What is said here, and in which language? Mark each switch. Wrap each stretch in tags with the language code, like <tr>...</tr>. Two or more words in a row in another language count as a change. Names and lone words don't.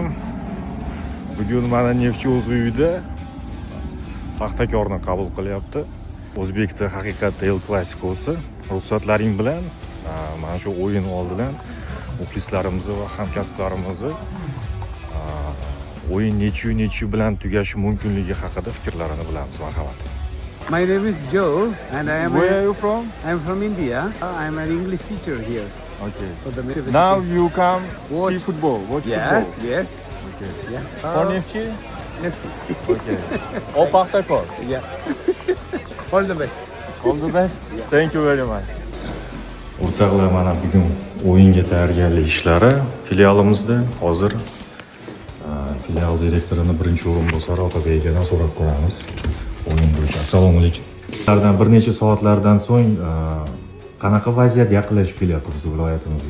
<uz>Bugun mana Neftchi o'z uyida Paxtakorni qabul qilyapti. O'zbekda haqiqatda El Klasikosi. Ruxsatlaring bilan mana shu o'yin oldidan muxlislarimizni va hamkasblarimizni o'yin necha bilan tugashi mumkinligi haqida fikrlarini bilamiz. Marhamat.</uz> <en>My name is Joe and I am Where are you from? I'm from India. I'm an English teacher here. Okay. For the Now you come watch see football. Watch Yes, football. yes. Okay. Yeah. For Neftchi? Neftchi. Okay. Or Paxtakor? Yeah. All the best. All the best. Thank you very much.</en> <uz>O'rtoqlar, mana bugun o'yinga tayyorgarlik ishlari filialimizda hozir filial direktorining birinchi o'rinbosari Otabegidan so'rab ko'ramiz. O'yin bo'yicha. Assalomu alaykum. Ulardan bir necha soatlardan so'ng qanaqa vaziyat yaqinlashib kelyapti biz viloyatimizga?</uz>